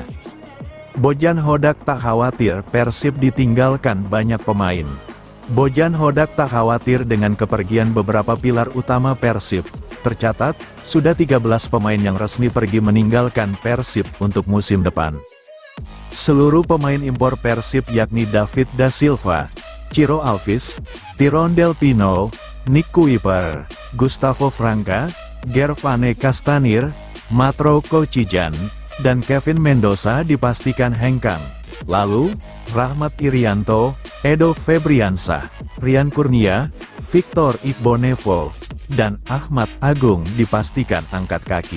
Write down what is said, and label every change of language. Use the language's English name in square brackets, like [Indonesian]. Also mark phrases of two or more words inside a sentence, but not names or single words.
[Indonesian] Bojan Hodak tak khawatir Persib ditinggalkan banyak pemain. Bojan Hodak tak khawatir dengan kepergian beberapa pilar utama Persib. Tercatat, sudah 13 pemain yang resmi pergi meninggalkan Persib untuk musim depan. Seluruh pemain impor Persib yakni David da Silva, Ciro Alves, Tyrone Pino, Nick Kuiper, Gustavo Franca, Gervane Castanir, Matteo Kocijan, dan Kevin Mendoza dipastikan hengkang. Lalu, Rahmat Irianto, Edo Febriansah, Rian Kurnia, Victor Igbonevo, dan Ahmad Agung dipastikan angkat kaki.